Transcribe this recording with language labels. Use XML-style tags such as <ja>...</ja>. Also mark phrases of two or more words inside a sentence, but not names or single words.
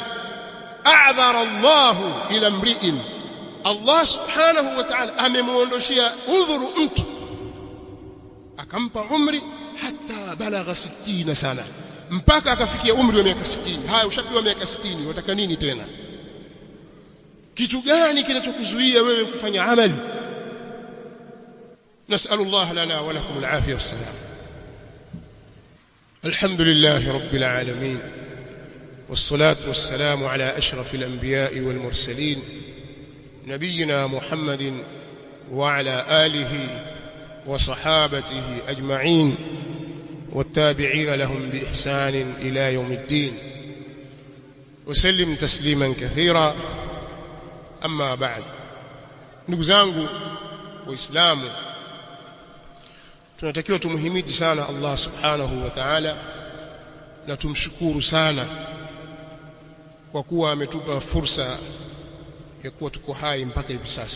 <ar>أعذر الله إلى امرئ,</ar> <sw>Allah</sw> <ar>سبحانه وتعالى</ar> <sw>amemuondoshia udhuru mtu, akampa umri</sw> <ar>حتى بلغ 60 سنة,</ar> <sw>mpaka akafikia umri wa miaka 60. Haya, ushapewa miaka 60, wataka nini tena? Kitu gani kinachokuzuia wewe kufanya amali?</sw> <ar>نسأل الله لنا ولكم العافية والسلام. الحمد لله رب العالمين, والصلاة والسلام على أشرف الأنبياء والمرسلين, نبينا محمد وعلى آله وصحابته أجمعين والتابعين لهم بإحسان إلى يوم الدين وسلم تسليما كثيرا. أما بعد،</ar> <sw>ndugu zangu waislamu, tunatakiwa tumhimidi sana Allah</sw> <ar>سبحانه وتعالى</ar> <sw>na tumshukuru sana kwa kuwa ametupa fursa ya kuwa tuko hai mpaka hivi sasa.</sw>